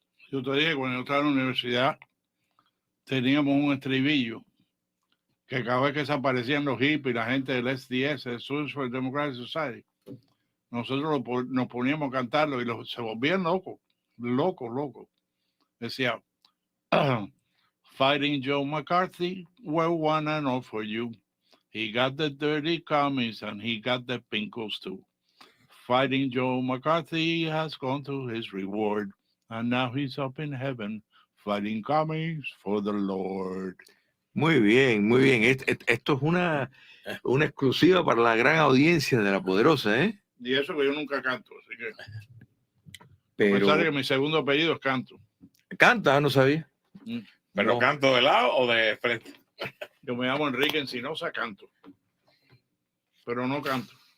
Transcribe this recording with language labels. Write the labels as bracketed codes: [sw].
[es] Yo te dije, cuando yo estaba en la universidad, teníamos un estribillo que cada vez que desaparecían los hippies, la gente del SDS, el Social Democratic Society, nosotros nos poníamos a cantarlo y se volvían locos. [en] Decía, fighting Joe McCarthy, we're one and all for you. He got the dirty commies and he got the pinkos too. Fighting Joe McCarthy has gone to his reward, and now he's up in heaven, fighting commies for the Lord. [es] Muy bien, muy bien. Esto es una exclusiva para la gran audiencia de La Poderosa, ¿eh? Y eso que yo nunca canto, así que... Pero... A pesar de que mi segundo apellido es Canto. ¿Canta? No sabía. ¿Pero canto de lado o de frente? Yo me llamo Enrique Encinosa, canto. Pero no canto.